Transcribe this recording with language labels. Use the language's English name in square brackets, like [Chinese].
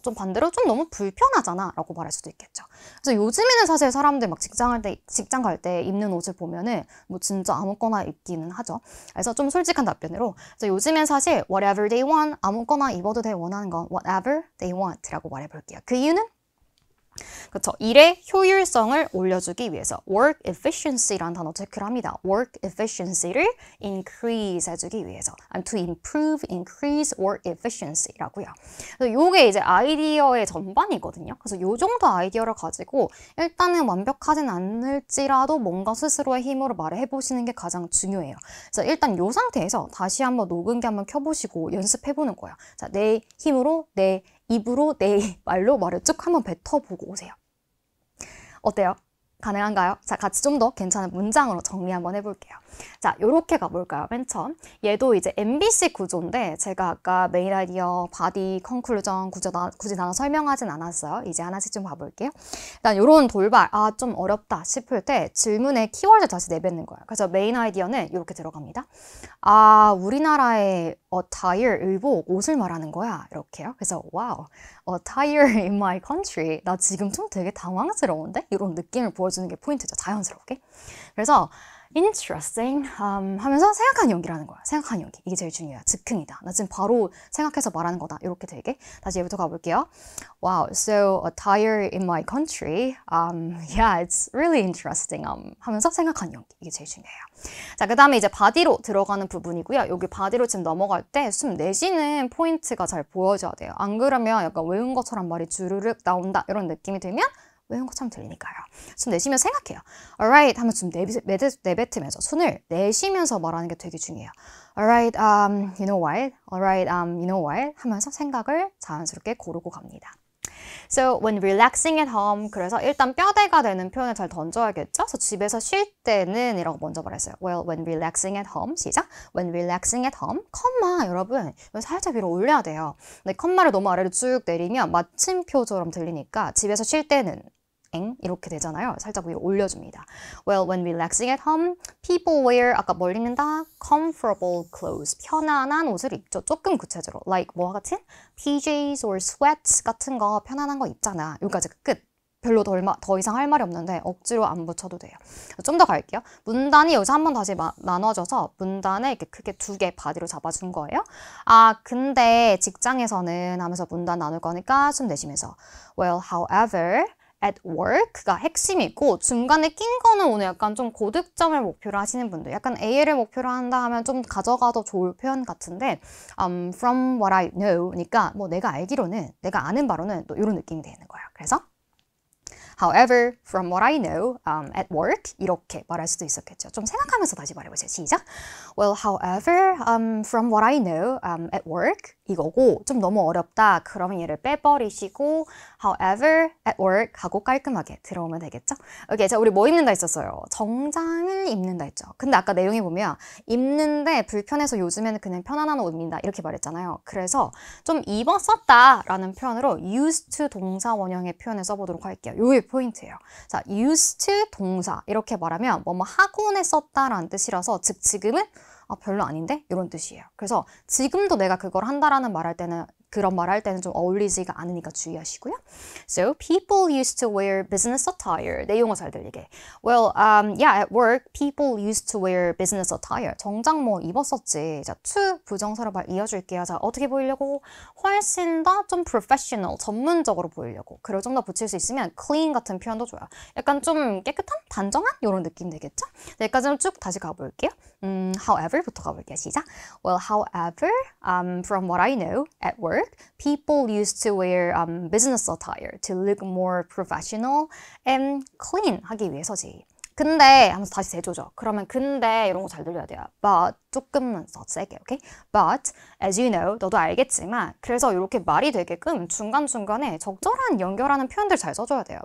[Korean] 좀 반대로 좀 너무 불편하잖아 라고 말할 수도 있겠죠. 그래서 요즘에는 사실 사람들 막 직장 갈 때 입는 옷을 보면은 뭐 진짜 아무거나 입기는 하죠. 그래서 좀 솔직한 답변으로 그래서 요즘엔 사실 [English] whatever they want [Korean] 아무거나 입어도 돼 원하는 건 whatever they want 라고 말해볼게요. 그 이유는 그렇죠. 일의 효율성을 올려주기 위해서 work efficiency라는 단어 체크를 합니다. [English] work efficiency를 increase [Korean] 해주기 위해서 [English] to improve, increase work efficiency라고요. [Korean] 그래서 요게 이제 아이디어의 전반이거든요. 그래서 요 정도 아이디어를 가지고 일단은 완벽하진 않을지라도 뭔가 스스로의 힘으로 말을 해보시는 게 가장 중요해요. 그래서 일단 요 상태에서 다시 한번 녹음기 한번 켜보시고 연습해보는 거예요. 자, 내 힘으로 내 입으로 내 말로 말을 쭉 한번 뱉어보고 오세요. 어때요? 가능한가요? 자, 같이 좀 더 괜찮은 문장으로 정리 한번 해볼게요. 자, 요렇게 가볼까요? 맨 처음. 얘도 이제 MBC 구조인데 제가 아까 메인 아이디어, 바디, 컨클루전 굳이 나눠 설명하진 않았어요. 이제 하나씩 좀 봐볼게요. 일단 요런 돌발, 아, 좀 어렵다 싶을 때 질문에 키워드 다시 내뱉는 거예요. 그래서 메인 아이디어는 이렇게 들어갑니다. 아, 우리나라의 attire, 의복, 옷을 말하는 거야. 이렇게요. [English] 그래서 wow, attire in my country. [Korean] 나 지금 좀 되게 당황스러운데? 이런 느낌을 보여주는 게 포인트죠. 자연스럽게. 그래서 interesting 하면서 생각한 연기를 하는 거야. 생각한 연기. 이게 제일 중요해요. 즉흥이다. 나 지금 바로 생각해서 말하는 거다. 이렇게 되게. 다시 얘부터 가볼게요. [English] Wow, so attire in my country. Yeah, it's really interesting. [Korean] 하면서 생각한 연기. 이게 제일 중요해요. 자, 그 다음에 이제 바디로 들어가는 부분이고요. 여기 바디로 지금 넘어갈 때 숨 내쉬는 포인트가 잘 보여져야 돼요. 안 그러면 약간 외운 것처럼 말이 주르륵 나온다. 이런 느낌이 들면 외운 것처럼 들리니까요. 숨 내쉬면서 생각해요. Alright 하면 숨 내뱉으면서 손을 내쉬면서 말하는 게 되게 중요해요. [English] Alright, you know what? Alright, you know what? [Korean] 하면서 생각을 자연스럽게 고르고 갑니다. [English] So, when relaxing at home. [Korean] 그래서 일단 뼈대가 되는 표현을 잘 던져야겠죠? 그래서 집에서 쉴 때는 이라고 먼저 말했어요. [English] Well, when relaxing at home. [Korean] 시작. [English] When relaxing at home. [Korean] 컴마, 여러분. 살짝 위로 올려야 돼요. 근데 컴마를 너무 아래로 쭉 내리면 마침표처럼 들리니까 집에서 쉴 때는 이렇게 되잖아요. 살짝 위로 올려줍니다. [English] Well, when relaxing at home, people wear, [Korean] 아까 뭘 입는다? [English] Comfortable clothes. [Korean] 편안한 옷을 입죠. 조금 구체적으로. Like 뭐 같은? PJs or sweats 같은 거 편안한 거 입잖아. 여기까지 끝. 별로 더 이상 할 말이 없는데 억지로 안 붙여도 돼요. 좀 더 갈게요. 문단이 여기서 한번 다시 나눠져서 문단을 이렇게 크게 두 개 바디로 잡아준 거예요. 아, 근데 직장에서는 하면서 문단 나눌 거니까 숨 내쉬면서 [English] Well, however, at work [Korean] 가 핵심이고 중간에 낀 거는 오늘 약간 좀 고득점을 목표로 하시는 분들 약간 A를 목표로 한다 하면 좀 가져가도 좋을 표현 같은데 [English] from what I know [Korean] 그러니까 뭐 내가 알기로는 내가 아는 바로는 또 이런 느낌이 되는 거예요. [English] 그래서 However, from what I know, at work [Korean] 이렇게 말할 수도 있었겠죠. 좀 생각하면서 다시 말해보세요. 시작. [English] Well, however, from what I know, at work [Korean] 이거고 좀 너무 어렵다. 그러면 얘를 빼버리시고 [English] however, at work [Korean] 하고 깔끔하게 들어오면 되겠죠. 오케이, 자 우리 뭐 입는다 했었어요? 정장을 입는다 했죠. 근데 아까 내용에 보면 입는데 불편해서 요즘에는 그냥 편안한 옷 입는다 이렇게 말했잖아요. 그래서 좀 입었었다 라는 표현으로 used to 동사 원형의 표현을 써보도록 할게요. 요게 포인트예요. 자, used to 동사 이렇게 말하면 뭐뭐 하곤 했었다라는 뜻이라서 즉 지금은 별로 아닌데? 이런 뜻이에요. 그래서 지금도 내가 그걸 한다라는 말할 때는 그런 말 할 때는 좀 어울리지가 않으니까 주의하시고요. [English] So, people used to wear business attire. [Korean] 내용어 잘 들리게. [English] Well, yeah, at work, people used to wear business attire. [Korean] 정장 뭐 입었었지. 자, to 부정사로 말 이어줄게요. 자, 어떻게 보이려고? 훨씬 더 좀 professional, 전문적으로 보이려고. 그걸 좀 더 붙일 수 있으면 clean 같은 표현도 좋아요. 약간 좀 깨끗한? 단정한? 이런 느낌 되겠죠? 여기까지는 쭉 다시 가볼게요. however부터 가볼게요. 시작. [English] Well, however, from what I know, at work, people used to wear business attire to look more professional and clean [Korean] 하기 위해서지. 근데 하면서 다시 대조죠. 그러면 근데 이런 거 잘 들려야 돼요. But 조금만 더 세게, 오케이? [English] But as you know, [Korean] 너도 알겠지만 그래서 이렇게 말이 되게끔 중간중간에 적절한 연결하는 표현들 잘 써줘야 돼요.